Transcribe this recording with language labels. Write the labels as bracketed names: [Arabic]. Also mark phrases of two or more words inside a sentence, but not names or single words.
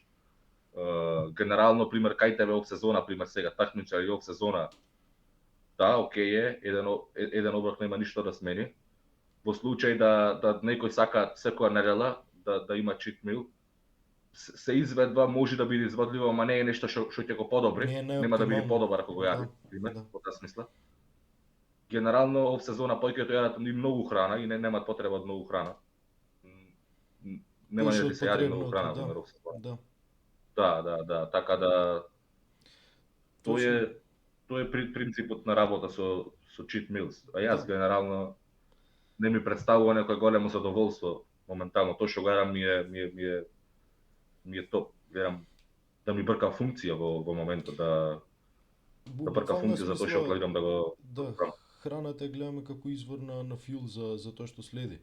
[Macedonian] Генерално, пример, кај тебе ов сезона, пример сега такмичар и ов сезона, да, окей е, еден оброк нема ништо да смени. Во случај да некој сака секоја недела да има [English] cheat meal, [Macedonian] се изведува, може да биде извадливо, ама не е нешто што ќе го подобри, нема да биде подобар ако го јади, пример, во таа смисла. Генерално ов сезона повеќето јадат и многу храна и немаат потреба од многу храна. Нема да се јади многу храна во [English] off season. [Macedonian] Да, така да тоа е принципот на работа со [English] cheat meals. [Macedonian] А јас генерално не ми представува некое големо задоволство моментално. Тоа што го јадам ми е топ. Гледам да ми брка функција во моментот, да брка функција затоа што гледам да го... Да, храната ја гледаме како извор на фјул за тоа што следи.